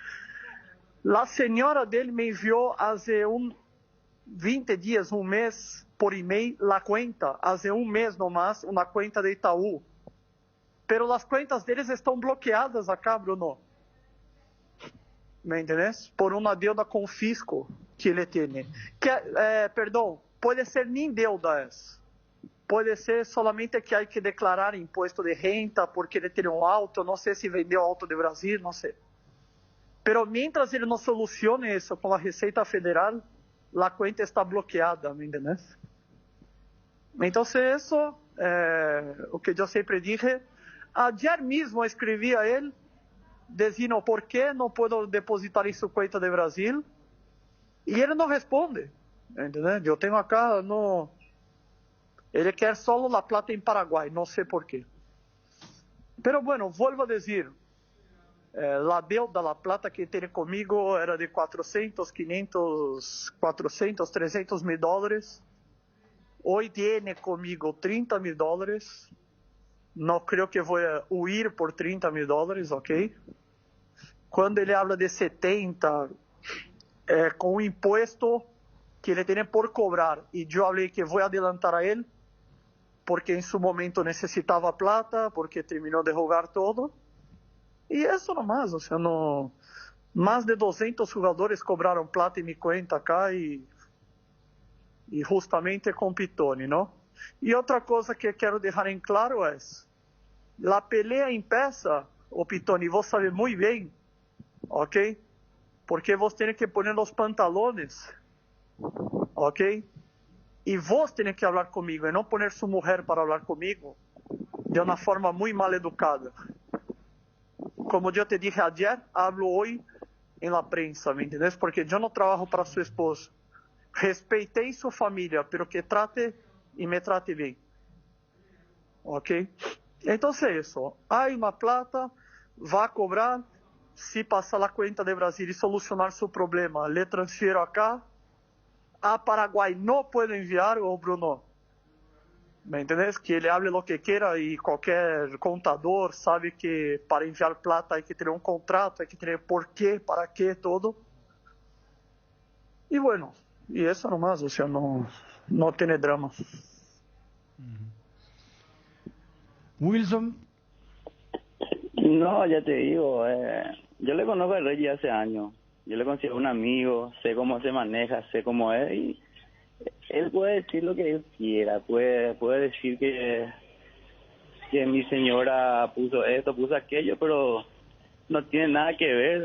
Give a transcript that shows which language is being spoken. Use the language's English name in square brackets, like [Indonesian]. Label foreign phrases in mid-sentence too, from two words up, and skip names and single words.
[Spanish] La señora de él me envió hace 20 días, un mes, por email, la cuenta, hace un mes nomás, una cuenta de Itaú. Pero las cuentas deles están bloqueadas acá, Bruno. ¿Me entiendes? Por una deuda con fisco que ele tiene. [Portuguese] Perdão, pode ser nem deuda essa. Pode ser solamente que há que declarar imposto de renta porque ele tem um auto, não sei se vendeu auto de Brasil, não sei. [Spanish] Pero mientras [Portuguese] ele não solucione isso com a Receita Federal, a conta está bloqueada, [Spanish] ¿me entiendes? [Portuguese] Então, isso é o que eu sempre dije. Ayer mesmo escrevi a ele, dizendo por que não posso depositar em sua conta de Brasil, e ele não responde, entendeu? Eu tenho acá, no... ele quer só a plata em Paraguai, não sei por quê. [Spanish] Pero bueno, [Portuguese] volvo a dizer, a deuda, a plata que tem comigo era de 400, 500, 400, 300 mil dólares. [Spanish] Hoy tiene comigo 30 mil dólares. [Portuguese] Não creio que vou huir por 30 mil dólares, ok? Quando ele habla de 70, com o imposto que ele tem por cobrar, e eu falei que vou adelantar a ele, porque em seu momento necessitava plata, porque terminou de jogar todo. E isso nomás, ou seja, não... mais de 200 jogadores cobraram plata em minha conta cá e justamente com Pitoni, não? E outra coisa que quero deixar em claro é, [Spanish] a pelea empieza, [Portuguese] o Pitoni, você sabe muito bem, ok? Porque você tem que pôr os pantalones, ok? E você tem que falar comigo, e não pôr sua mulher para falar comigo de uma forma muito mal educada. [Spanish] Como eu te dije ayer, hablo hoy em la prensa, ¿me entiendes? [Portuguese] Porque eu não trabalho para sua esposa. Respeitei sua família, pero que trate e me trate bem. Ok? Então é isso. Há uma plata, vá cobrar. Se passar a conta de Brasil e solucionar seu problema, [Spanish] le transfiro acá. [Portuguese] A Paraguai não pode enviar, o Bruno. [Spanish] ¿Me entiendes? [Portuguese] Que ele [Spanish] hable lo que quiera [Portuguese] e qualquer contador sabe que para enviar plata [Spanish] hay que [Portuguese] ter um contrato, [Spanish] hay que [Portuguese] ter por quê, para quê, todo. E bueno, e isso nomás, ou seja, não tem drama. Wilson. [Spanish] No, ya te digo, yo le conozco a Reggie hace años. Yo le considero un amigo, sé cómo se maneja, sé cómo es y él puede decir lo que él quiera, puede decir que mi señora puso esto, puso aquello, pero no tiene nada que ver.